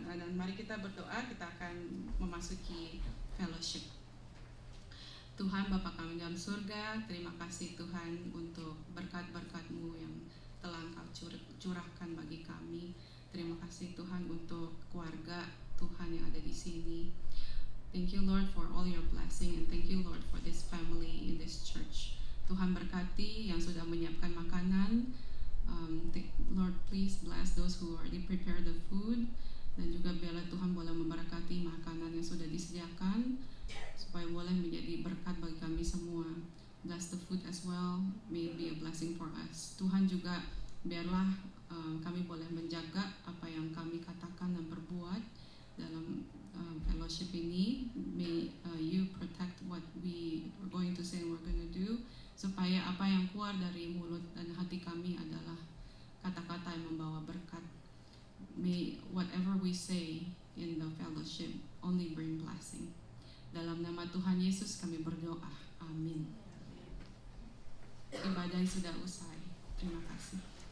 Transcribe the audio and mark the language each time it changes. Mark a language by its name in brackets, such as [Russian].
[Indonesian] Dan mari kita berdoa, kita akan memasuki fellowship. Tuhan Bapa kami dalam surga, terima kasih Tuhan untuk berkat-berkat-Mu yang telah Engkau curahkan bagi kami. Terima kasih Tuhan untuk keluarga Tuhan yang ada di sini. [English] Thank you Lord for all your blessing and thank you Lord for this family in this church. [Indonesian] Tuhan berkati yang sudah menyiapkan makanan. [English] Lord please bless those who already prepare the food. [Indonesian] Dan juga biarlah Tuhan boleh memberkati makanan yang sudah disediakan supaya boleh menjadi berkat bagi kami semua. [English] Bless the food as well, may it be a blessing for us. [Indonesian] Tuhan juga biarlah kami boleh menjaga apa yang kami katakan dan perbuat dalam fellowship ini. [English] May you protect what we are going to say and we're going to do, [Indonesian] supaya apa yang keluar dari mulut dan hati kami adalah kata-kata yang membawa berkat. [English] May whatever we say in the fellowship only bring blessing. [Indonesian] Dalam nama Tuhan Yesus kami berdoa. Amin. Ibadah sudah usai. Terima kasih.